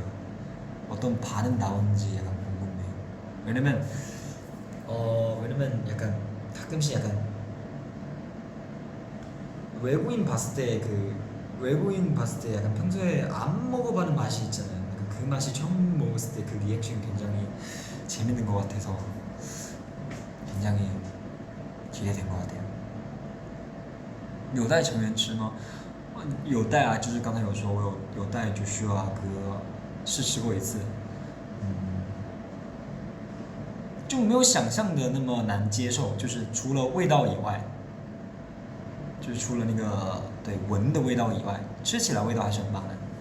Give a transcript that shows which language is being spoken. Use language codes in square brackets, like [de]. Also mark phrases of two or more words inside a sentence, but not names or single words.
[ko] 어떤 반응 나오는지 약간 궁금해요. 왜냐면 약간 가끔씩 약간 외국인 봤을 때 약간 평소에 안 먹어봐는 맛이 있잖아요. 약간 그 맛이 처음 먹었을 때 그 리액션이 굉장히 재밌는 것 같아서 굉장히 기대된 것 같아요. [zh] 有带成员吃吗？有带啊，就是刚才有说我有带就需要哥试吃过一次，就没有想象的那么难接受，就是除了味道以外，就就是除了那个对闻的味道以外，吃起来味道还是很棒的。